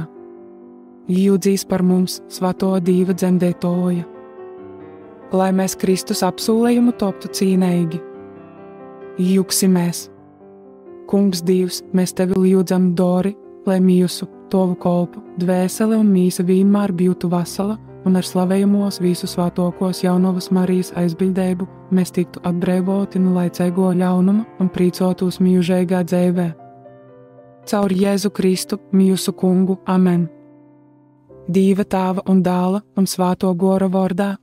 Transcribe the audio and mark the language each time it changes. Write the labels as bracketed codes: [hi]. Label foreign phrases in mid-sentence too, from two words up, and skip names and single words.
[ltg] Ļūdzīs par mums, Svāto Dieva dzemdētoja. Lai mēs Kristus apsolījumu toptu cīnīgi. Jūksimies. Kungs Dievs, mēs tevi ļūdzam dori, lai mūsu, tovu kolpu, dvēsele un mīsa vienmēr būtu vesela, un ar slavējumos visu svētokos Jaunavas Marijas aizbildību mēs tiktu atbrīvoti no laicīgo ļaunuma un prīcotos mūžīgā dzīvē. Caur Jēzu Kristu, mūsu Kungu. Amen. Dieva Tēva un Dēla un Svāto Gora vārdā.